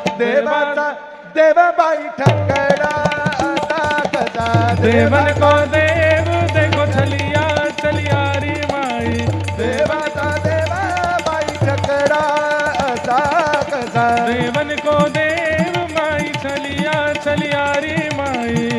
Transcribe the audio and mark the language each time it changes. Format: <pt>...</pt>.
<mr>देवाचा देवाबाई ठकडा असा कसा</mr> <hi>देवन को देव देखो चलिया चलिया रे माई</hi> <mr>देवाचा देवाबाई ठकडा असा कसा</mr> <hi>देवन को देव माई चलिया चलिया रे माई</hi>